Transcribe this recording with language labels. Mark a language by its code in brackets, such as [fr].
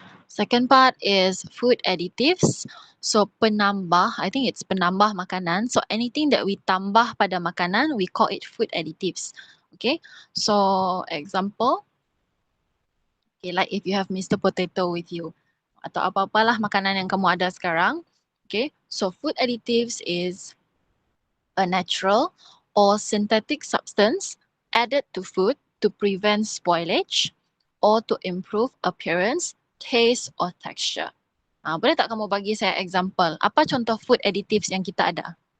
[en] Second part is food additives. So penambah, I think it's penambah makanan. So anything that we [ms] tambah pada makanan, [en] we call it food additives. Okay. So example, okay, like if you have Mr. Potato with you [ms] atau apa-apalah makanan yang kamu ada sekarang. [en] Okay. So food additives is a natural or synthetic substance added to food to prevent spoilage or to improve appearance, taste or texture. [ms] Boleh tak kamu bagi saya example? Apa contoh food additives yang kita ada?